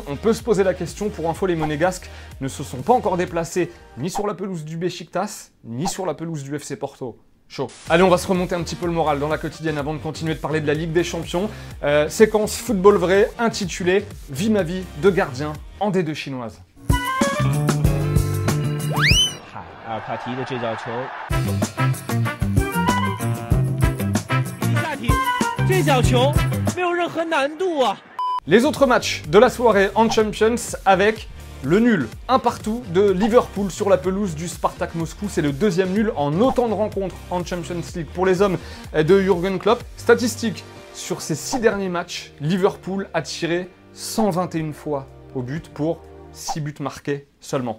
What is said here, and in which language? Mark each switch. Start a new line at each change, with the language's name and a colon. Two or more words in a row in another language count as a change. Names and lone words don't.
French: On peut se poser la question. Pour info, les Monégasques ne se sont pas encore déplacés ni sur la pelouse du Beşiktaş, ni sur la pelouse du FC Porto. Chaud. Allez, on va se remonter un petit peu le moral dans la quotidienne avant de continuer de parler de la Ligue des Champions. Séquence football vrai intitulée « Vie ma vie de gardien en D2 chinoise ».
Chinese: 阿尔帕提的这脚球，下体，这脚球没有任何难度啊。
French: Les autres matchs de la soirée en Champions avec le nul, un partout de Liverpool sur la pelouse du Spartak Moscou. C'est le deuxième nul en autant de rencontres en Champions League pour les hommes de Jürgen Klopp. Statistique, sur ces 6 derniers matchs, Liverpool a tiré 121 fois au but pour 6 buts marqués seulement.